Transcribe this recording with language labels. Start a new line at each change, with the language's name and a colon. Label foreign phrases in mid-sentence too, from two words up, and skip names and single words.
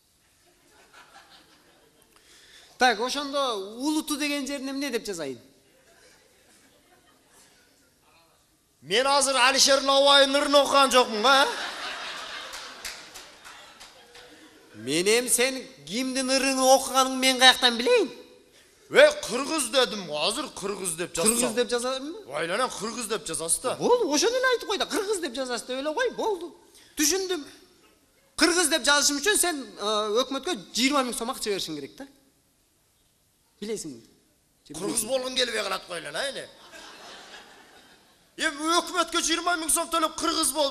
Kyrgyz: Так, ошондо улуту деген жерин эмне деп жазайын? Мен азыр Алишер Науайдын ырын окуган жокмун, а? Менем сен кимдин ырын окуганын мен каяктан билейин? Кыргыз дедим, азыр Кыргыз деп жазсам. Qırgız деп жазасыңбы? Айлана Qırgız деп жазасыз да. Болду, ошону эле айтып кой да, Qırgız деп жазасыз деп эле кой, болду. Түшүндүм. Qırgız деп жазышым үчүн сен өкмөткө 20 000 сом акча беришиң керек да. Билесиңби? Qırgız болгон келбей калат го айлана, эне. Өкмөткө 20 000 сом төлөп Qırgız болуп.